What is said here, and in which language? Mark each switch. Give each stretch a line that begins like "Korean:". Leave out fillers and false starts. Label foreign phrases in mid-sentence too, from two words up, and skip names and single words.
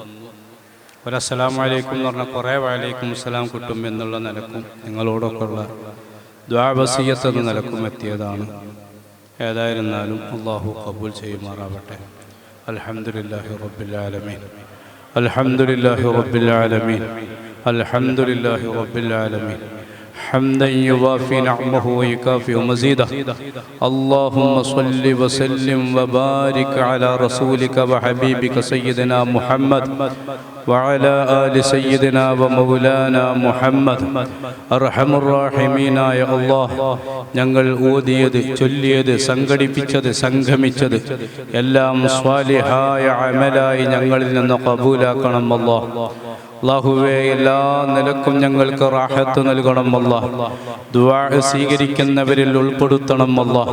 Arabic: السلام عليكم
Malayalam: എന്ന് പറഞ്ഞാൽ കുറേ
Arabic: وعليكم السلام
Malayalam: കിട്ടും എന്നുള്ള നിലക്കും നിങ്ങളോടൊക്കെ ഉള്ള ദുആ വസിയ്യത്ത് എന്ന നിലക്കും എത്തിയതാണ്. ഏതായിരുന്നാലും അല്ലാഹു ഖബൂൽ ചെയ്യുമാറാവട്ടെ.
Arabic: الحمد لله رب العالمين الحمد لله رب العالمين الحمد لله رب العالمين حمدا يوافي نعمه ويكافئ مزيده. اللهم صل وسلم وبارك على رسولك وحبيبك سيدنا محمد وعلى آل سيدنا ومولانا محمد. أرحم الراحمين يا الله,
Malayalam: ഞങ്ങൾ ഓതിയത് ചൊല്ലിയത് സംഘടിപ്പിച്ചത് സംഗമിച്ചത് എല്ലാം സ്വാലിഹായ അമലായി ഞങ്ങളിൽ നിന്ന് ഖബൂലാക്കണം അല്ലാഹ്. അല്ലാഹുവേ എല്ലാ നിലക്കും ഞങ്ങൾക്ക് റാഹത്ത് നൽകണം അല്ലാഹ്. ദുആ സ്വീകരിക്കുന്നവരിൽ ഉൾപ്പെടുത്തണം അല്ലാഹ്.